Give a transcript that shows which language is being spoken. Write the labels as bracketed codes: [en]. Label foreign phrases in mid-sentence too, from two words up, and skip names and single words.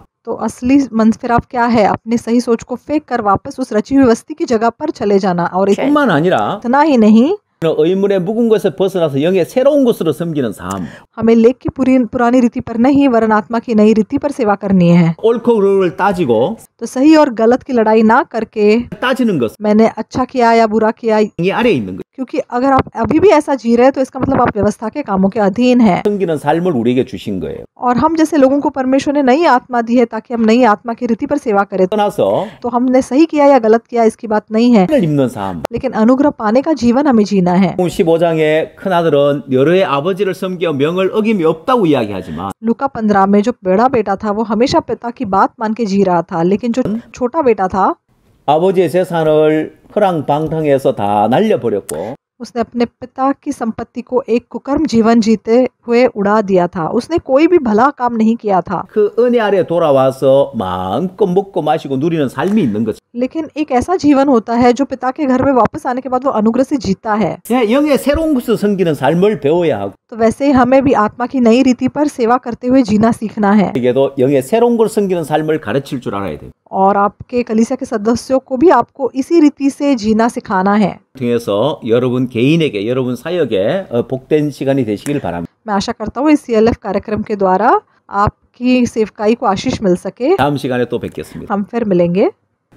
[hi] तो असली मन फिर आप क्या है, अपने सही सोच को फेंक कर वापस उस रची हुई वस्ती की जगह पर चले जाना। और [ko] 뿐만 아니라 [hi] इतना ही नहीं, [ko] 의문에 묵은 것에 벗어나서 영의 새로운 것으로 섬기는 삶. [hi] हमें लेख की पुरानी रीति पर नहीं, वरन आत्मा की नई रीति पर सेवा करनी है। [ko] 옳고 그름을 따지고 [hi] तो सही और गलत की लड़ाई ना करके [ko] 따지는 것 [hi] मैंने अच्छा किया या बुरा किया, [ko] 이 아래에 있는 것. [hi] क्योंकि अगर आप अभी भी ऐसा जी रहे हैं तो इसका मतलब आप व्यवस्था के कामों के अधीन है। [ko] 섬기는 삶을 우리에게 주신 거예요. [hi] और हम जैसे लोगों को परमेश्वर ने नई आत्मा दी है ताकि हम नई आत्मा की रीति पर सेवा करें। [ko] 떠나서 [hi] तो हमने सही किया या गलत किया इसकी बात नहीं है, [ko] 을 입는 삶. [hi] लेकिन अनुग्रह पाने का जीवन हमें जीना है। [ko] 15장에 큰아들은 여러의 아버지를 섬겨 명을 어김이 없다고 이야기하지만 [hi] लूका 15 में जो बड़ा बेटा था वो हमेशा पिता की बात मान के जी रहा था, लेकिन जो छोटा बेटा था [ko] 아버지의 재산을 허랑방탕해서 다 날려버렸고 [hi] उसने अपने पिता की संपत्ति को एक कुकर्म जीवन जीते हुए उड़ा दिया था। उसने कोई भी भला काम नहीं किया था, [ko] 그 은혜 아래 돌아와서 마음껏 먹고 마시고 누리는 삶이 있는 거죠. [hi] लेकिन एक ऐसा जीवन होता है जो पिता के घर में वापस आने के बाद वो अनुग्रह से जीता है। [ko] 영의 새로운 것을 섬기는 삶을 배워야 하고 [hi] तो वैसे ही हमें भी आत्मा की नई रीति पर सेवा करते हुए जीना सीखना है, [ko] 에게도 영의 새로운 걸 섬기는 삶을 가르칠 줄 알아야 돼요. [hi] और आपके कलीसिया के सदस्यों को भी आपको इसी रीति से जीना सिखाना है। [ko] 통해서 여러분 개인에게 여러분 사역에 복된 시간이 되시길 바랍니다. [hi] मैं आशा करता हूँ इस CLF कार्यक्रम के द्वारा आपकी सेवकाई को आशीष मिल सके। [ko] 다음 시간에 또 뵙겠습니다. [hi] हम फिर मिलेंगे।